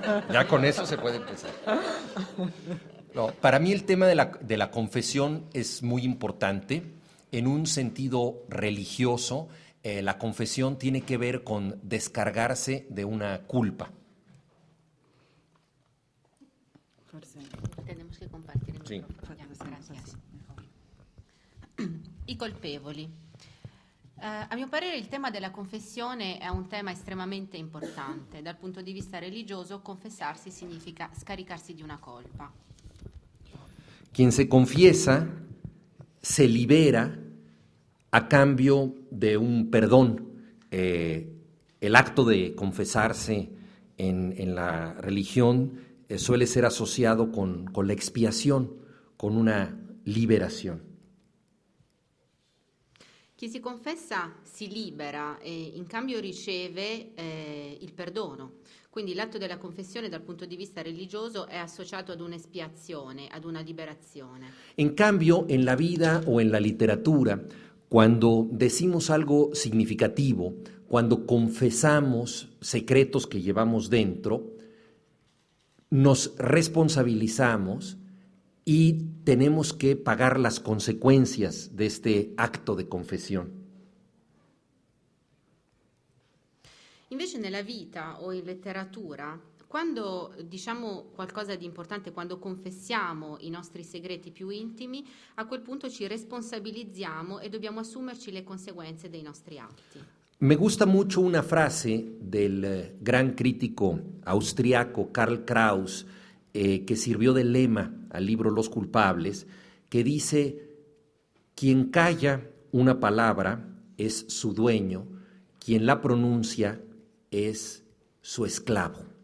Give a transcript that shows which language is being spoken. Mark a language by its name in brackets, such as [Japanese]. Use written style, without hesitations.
[Spanish] Ya con eso se puede empezar. No, para mí el tema de la confesión es muy importante. En un sentido religioso, la confesión tiene que ver con descargarse de una culpa. [Italian] Forse, [Spanish] Tenemos que compartir el Sí. micrófono. Ya, [Italian] forse [Spanish] gracias. mejor. [Italian] I colpevoli. A mio parere il tema della confessione è un tema estremamente importante. Dal punto di vista religioso, confessarsi significa scaricarsi di una colpa. [Spanish] Quien se confiesa se libera a cambio de un perdón. El acto de confesarse en la religión suele ser asociado con la expiación, con una liberación. [Italian] Chi si confessa si libera e in cambio riceve il perdono. Quindi l'atto della confessione dal punto di vista religioso è associato ad un'espiazione, ad una liberazione. [Spanish] En cambio, en la vida o en la literatura, cuando decimos algo significativo, cuando confesamos secretos que llevamos dentro, nos responsabilizamos y tenemos que pagar las consecuencias de este acto de confesión. [Italian] Invece nella vita o in letteratura, quando diciamo qualcosa di importante, quando confessiamo i nostri segreti più intimi, a quel punto ci responsabilizziamo e dobbiamo assumerci le conseguenze dei nostri atti. [Spanish] Me gusta mucho una frase del gran crítico austriaco Karl Kraus, que sirvió de lema al libro Los culpables, que dice: quien calla una palabra es su dueño, quien la pronuncia es su esclavo.